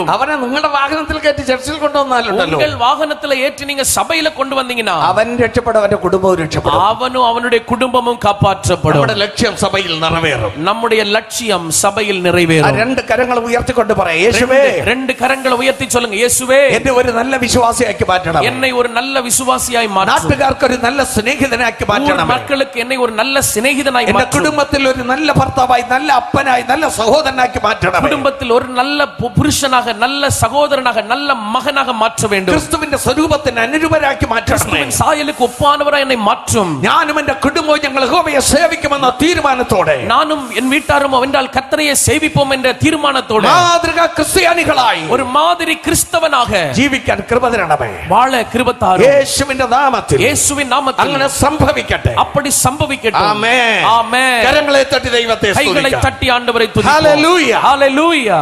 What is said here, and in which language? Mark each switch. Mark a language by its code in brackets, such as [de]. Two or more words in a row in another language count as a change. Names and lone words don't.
[ml] അവനെ നിങ്ങളുടെ വാഹനത്തിൽ കയറ്റി ചർച്ചിൽ കൊണ്ടുവന്നാലുണ്ടല്ലോ. [ta] உங்கள் வாகனத்துல ஏற்றி நீங்க சபையில கொண்டு வந்தீங்கன்னா [ml] അവൻ രക്ഷപ്പെടും, അവന്റെ കുടുംബവും രക്ഷപ്പെടും. [ta] அவனும் அவனுடைய குடும்பமும் காப்பாற்றப்படும். [ml] നമ്മുടെ ലക്ഷ്യം സഭയിൽ നിറവേറും. [ta] நம்முடைய லட்சியம் சபையில் [ml] ആ [ta] நிறைவேறும். [ml] രണ്ട് കരങ്ങൾ ഉയർത്തിക്കൊണ്ട് പറയാം, യേശുവേ, [ta] ரெண்டு கரங்களை உயர்த்தி சொல்லுங்க, இயேசுவே, [ml] എന്നെ ഒരു നല്ല വിശ്വാസിയാക്കി മാറ്റണം. [ta] என்னை ஒரு நல்ல விசுவாசியாய் மாற்றும். [ml] നാട്ടുകാർക്ക് ഒരു നല്ല സ്നേഹിതനാക്കി മാറ്റണം. [ta] மக்களுக்கு என்னை ஒரு நல்ல சிநேகிதனாய் [ml] എന്റെ [ta] மாற்றும். [ml] കുടുംബത്തിൽ ഒരു നല്ല ഭർത്താവായി, നല്ല അപ്പനായി, നല്ല സഹോദരനാക്കി മാറ്റണം. [ta] குடும்பத்தில் ஒரு நல்ல புருஷனாக, நல்ல சகோதரனாக, நல்ல மகனாக மாற்ற வேண்டும். [ml] ക്രിസ്തുവിന്റെ സ്വരൂപത്തിന് അനുരൂപരാക്കി മാറ്റണം. [ta] கிறிஸ்துவின் சாயலுக்கு ஒப்பானவராய் என்னை மாற்றும். [ml] ഞാനും എന്റെ കുടുംബവും ഞങ്ങൾ യഹോവയെ സേവിക്കുമെന്ന തീരുമാനത്തോടെ, [ta] நானும் என் வீட்டாரும் அவென்றால் கர்த்தரையே சேவிப்போம் என்ற தீர்மானத்தோடு [ml] മാതൃക ക്രിസ്ത്യാനികളായി [ta] ஒரு மாதிரி கிறிஸ்தவனாக [ml] ജീവിക്കാൻ കൃപ തരണമേ. [ta] வாழ கிருபை தாரும். [ml] യേശുവിന്റെ നാമത്തിൽ [ta] இயேசுவின் நாமத்தில் [ml] അങ്ങനെ സംഭവിക്കട്ടെ. [ta] அப்படி சம்பவிக்கட்டும். [ml] ആമേൻ. [ta] ஆமென். [ml] കരങ്ങളെ തട്ടി ദൈവത്തെ [ta] கைகளை [ml] സ്തുതിക്കാം. [ta] தட்டி ஆண்டவரை துதிப்போம். [ml] ഹല്ലേലൂയ. [ta] ஹல்லேலூயா.